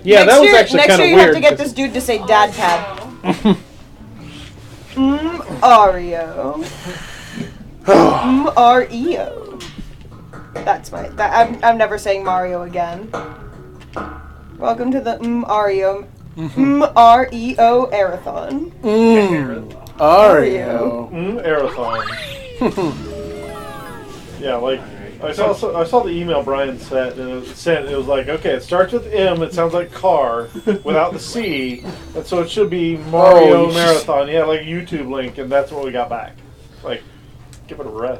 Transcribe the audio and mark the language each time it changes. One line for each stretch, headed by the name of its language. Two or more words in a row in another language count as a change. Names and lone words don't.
English: Yeah, that was actually next kind year of you weird. have to get this dude to say dad pad. Ario. Mario. That's my. I'm never saying Mario again. Welcome to the Ario. Reo Arathon. Ario. Arathon. Yeah, like I saw the email Brian sent, and it was like, okay, it starts with M. It sounds like car without the C, and so it should be Mario Marathon. Yeah, like a YouTube link, and that's what we got back. Like, give it a rest.